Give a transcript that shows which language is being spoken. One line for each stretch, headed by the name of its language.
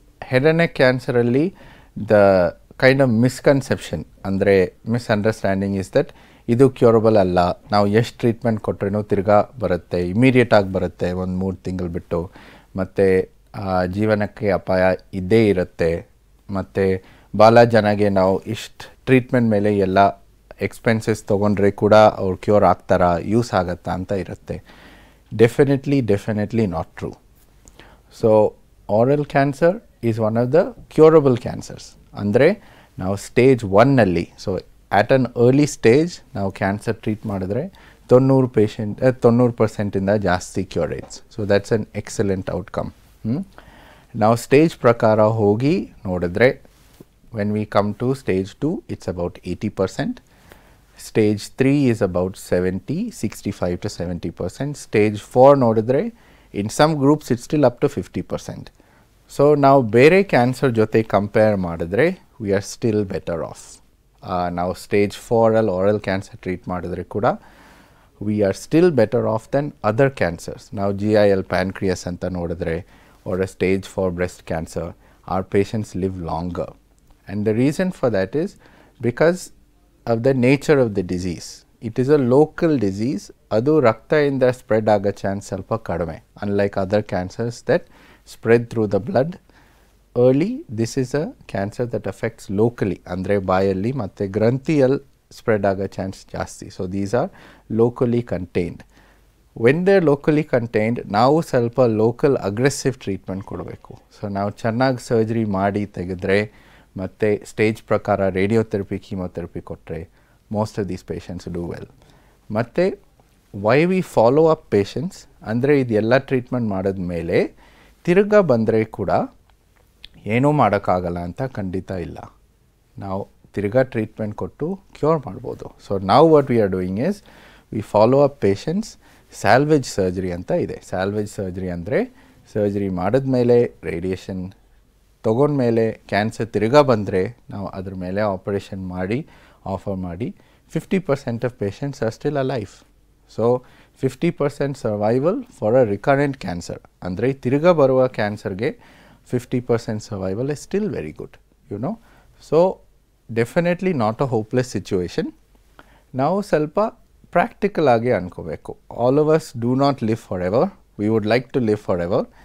Kannada: Head and neck ಕ್ಯಾನ್ಸರಲ್ಲಿ
English: the kind of misconception,
Kannada: ಅಂದರೆ misunderstanding
English: is that
Kannada: ಇದು curable ಅಲ್ಲ, ನಾವು ಎಷ್ಟು ಟ್ರೀಟ್ಮೆಂಟ್ ಕೊಟ್ರೇನೂ ತಿರ್ಗಾ ಬರುತ್ತೆ, ಇಮಿಡಿಯೇಟಾಗಿ ಬರುತ್ತೆ 1-3 ತಿಂಗಳು ಬಿಟ್ಟು, ಮತ್ತು ಜೀವನಕ್ಕೆ ಅಪಾಯ ಇದ್ದೇ ಇರುತ್ತೆ. ಮತ್ತು ಭಾಳ ಜನಗೆ ನಾವು ಇಷ್ಟು ಟ್ರೀಟ್ಮೆಂಟ್ ಮೇಲೆ ಎಲ್ಲ ಎಕ್ಸ್ಪೆನ್ಸಸ್ ತೊಗೊಂಡ್ರೆ ಕೂಡ ಅವ್ರು ಕ್ಯೂರ್ ಆಗ್ತಾರಾ, ಯೂಸ್ ಆಗುತ್ತಾ ಅಂತ ಇರುತ್ತೆ.
English: Definitely not true. So oral cancer is one of the curable cancers.
Kannada: ಅಂದರೆ ನಾವು stage 1ನಲ್ಲಿ, so
English: at an early stage
Kannada: ನಾವು ಕ್ಯಾನ್ಸರ್ ಟ್ರೀಟ್ ಮಾಡಿದ್ರೆ 90% ಜಾಸ್ತಿ cure rates.
English: So that's an excellent outcome.
Kannada: ನಾವು ಸ್ಟೇಜ್ ಪ್ರಕಾರ ಹೋಗಿ ನೋಡಿದ್ರೆ
English: When we come to stage 2 it's about 80%. Stage 3 is about 65 to 70%. Stage 4
Kannada: ನೋಡಿದ್ರೆ
English: in some groups it's still up to 50%.
Kannada: So ನಾವು ಬೇರೆ ಕ್ಯಾನ್ಸರ್ ಜೊತೆ ಕಂಪೇರ್ ಮಾಡಿದ್ರೆ
English: We are still better off.
Kannada: ನಾವು ಸ್ಟೇಜ್ 4ಅಲ್ಲಿ ಆರಲ್ ಕ್ಯಾನ್ಸರ್ ಟ್ರೀಟ್ ಮಾಡಿದ್ರೆ ಕೂಡ
English: We are still better off than other cancers.
Kannada: ನಾವು GIL pancreas ಅಂತ ನೋಡಿದ್ರೆ
English: or a stage 4 breast cancer, our patients live longer. And the reason for that is because of the nature of the disease. It is a local disease.
Kannada: ಅದು ರಕ್ತದಿಂದ spread ಆಗೋ chance ಸ್ವಲ್ಪ ಕಡಿಮೆ.
English: Unlike other cancers that spread through the blood early, this is a cancer that affects locally.
Kannada: ಅಂದರೆ ಬಾಯಲ್ಲಿ ಮತ್ತು ಗ್ರಂಥಿಯಲ್ಲಿ spread ಆಗೋ chance ಜಾಸ್ತಿ.
English: So these are locally contained. When they are locally contained,
Kannada: ನಾವು ಸ್ವಲ್ಪ ಲೋಕಲ್ ಅಗ್ರೆಸಿವ್ ಟ್ರೀಟ್ಮೆಂಟ್ ಕೊಡಬೇಕು. So ನಾವು ಚೆನ್ನಾಗಿ ಸರ್ಜರಿ ಮಾಡಿ ತೆಗೆದ್ರೆ ಮತ್ತು ಸ್ಟೇಜ್ ಪ್ರಕಾರ ರೇಡಿಯೋಥೆರಪಿ ಕೀಮೋಥೆರಪಿ ಕೊಟ್ಟರೆ
English: most of these patients do well.
Kannada: ಮತ್ತು
English: why we follow up patients
Kannada: ಅಂದರೆ ಇದೆಲ್ಲ ಟ್ರೀಟ್ಮೆಂಟ್ ಮಾಡಿದ್ಮೇಲೆ ತಿರ್ಗಾ ಬಂದರೆ ಕೂಡ ಏನೂ ಮಾಡೋಕ್ಕಾಗಲ್ಲ ಅಂತ ಖಂಡಿತ ಇಲ್ಲ. ನಾವು ತಿರ್ಗಾ ಟ್ರೀಟ್ಮೆಂಟ್ ಕೊಟ್ಟು ಕ್ಯೂರ್ ಮಾಡ್ಬೋದು. ಸೊ ನಾವು
English: What we are doing is we follow up patients.
Kannada: Salvage surgery ಅಂತ ಇದೆ. ಸ್ಯಾಲ್ವೇಜ್ ಸರ್ಜರಿ ಅಂದರೆ ಸರ್ಜರಿ ಮಾಡಿದ್ಮೇಲೆ ರೇಡಿಯೇಷನ್ ತೊಗೊಂಡ್ಮೇಲೆ ಕ್ಯಾನ್ಸರ್ ತಿರ್ಗಾ ಬಂದರೆ ನಾವು ಅದ್ರ ಮೇಲೆ ಆಪರೇಷನ್ ಮಾಡಿ ಆಫರ್ ಮಾಡಿ
English: 50% of patients are still alive. So 50% survival for a recurrent cancer.
Kannada: ಅಂದರೆ ತಿರ್ಗಾ ಬರುವ ಕ್ಯಾನ್ಸರ್ಗೆ
English: 50% survival is still very good, you know. So definitely not a hopeless situation.
Kannada: ನಾವು ಸ್ವಲ್ಪ ಪ್ರಾಕ್ಟಿಕಲ್ ಆಗಿ ಅನ್ಕೋಬೇಕು.
English: All of us do not live forever. We would like to live forever.